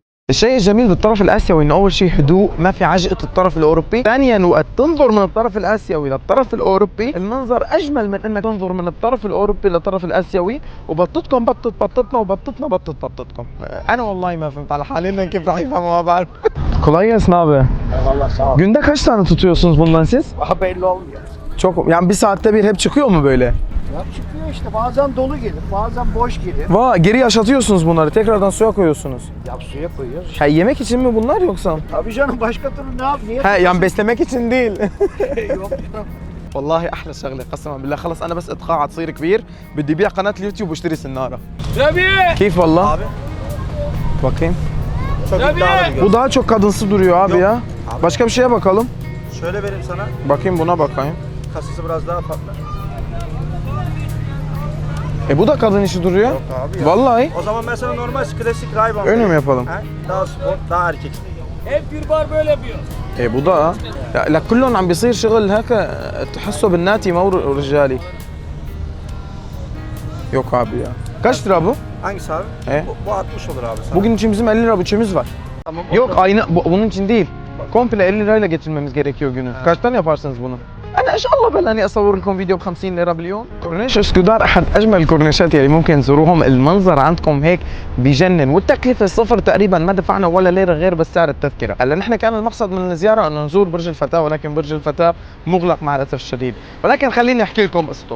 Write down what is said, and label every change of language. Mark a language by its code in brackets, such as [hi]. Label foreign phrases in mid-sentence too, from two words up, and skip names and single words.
[ar] الشيء الجميل بالطرف الاسيوي انه اول شيء هدوء، ما في عجقه الطرف الاوروبي. ثانيا وقت تنظر من الطرف الاسيوي للطرف الاوروبي المنظر اجمل من انك تنظر من الطرف الاوروبي للطرف الاسيوي. وبطتكم بطت بطتنا وبطتنا بطت بطتكم. انا والله ما فهمت على حالنا كيف راح يفهموا ما بعرف. [tr] Kolay gelsin abi. Eyvallah sağ ol. Günde kaç tane tutuyorsunuz bundan siz? Daha belli olmuyor. Çok, yani bir saatte bir hep çıkıyor mu böyle? Ya çıkıyor işte bazen dolu gelir bazen boş gelir. Geri yaşatıyorsunuz bunları, tekrardan suya koyuyorsunuz. Ya suya koyuyoruz. Ha, yemek için mi bunlar yoksa? Tabii canım başka türlü ne yap? Niye? Ha, yani beslemek için değil. Yok. [ar] والله احلى شغله قسما بالله. خلص انا بس اتقاعد تصير كبير بدي بيع قناه اليوتيوب واشتري سناره. Rabia! كيف والله؟ [tr] Abi. Bakayım. Çok iddialı bir Bu daha çok kadınsı duruyor abi Yok. ya. Başka bir şeye bakalım. Şöyle vereyim sana. Bakayım buna bakayım. Kasası biraz daha farklı. Bu da kadın işi duruyor. Yok abi ya. Vallahi. O zaman ben sana normal klasik Ray-Ban Öyle mi vereyim. yapalım? He? Daha spor, daha erkek. Hep bir bar böyle yapıyor. Bu da [ar] لكلهم عم بيصير شغل هيك تحسه بالناتي مو رجالي. [tr] Yok abi ya. Kaç lira bu? Hangisi abi? He? Bu 60 olur abi sana. Bugün için bizim 50 lira bütçemiz var. Tamam. Yok aynı bunun için değil. Komple 50 lirayla getirmemiz gerekiyor günü. Kaçtan yaparsınız bunu؟ [ar] أنا إن شاء الله بلاني أصور لكم فيديو ب 50 ليرة باليوم. كورنيش اسكودار أحد أجمل الكورنيشات اللي ممكن تزوروهم، المنظر عندكم هيك بجنن، والتكلفة صفر تقريبا، ما دفعنا ولا ليرة غير بس سعر التذكرة. هلا نحن كان المقصد من الزيارة إنه نزور برج الفتاة، ولكن برج الفتاة مغلق مع الأسف الشديد، ولكن خليني أحكي لكم قصته.